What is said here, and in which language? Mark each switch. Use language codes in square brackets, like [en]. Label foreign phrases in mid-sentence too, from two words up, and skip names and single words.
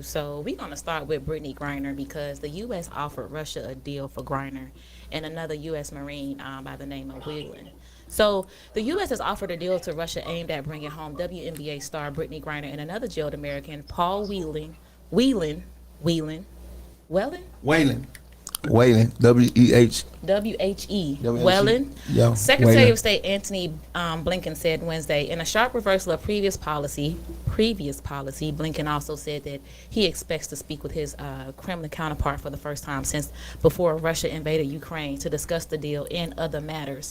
[en] So we're gonna start with Brittany Griner because the U.S. offered Russia a deal for Griner and another U.S. Marine by the name of Whelan. So the U.S. has offered a deal to Russia aimed at bringing home WNBA star Brittany Griner and another jailed American, Paul Whelan, Whelan, Whelan, W-E-H. W-H-E, W-H-E. Whelan. Yeah, Secretary Whelan. of State Antony Blinken said Wednesday, in a sharp reversal of previous policy, Blinken also said that he expects to speak with his Kremlin counterpart for the first time since before Russia invaded Ukraine to discuss the deal and other matters.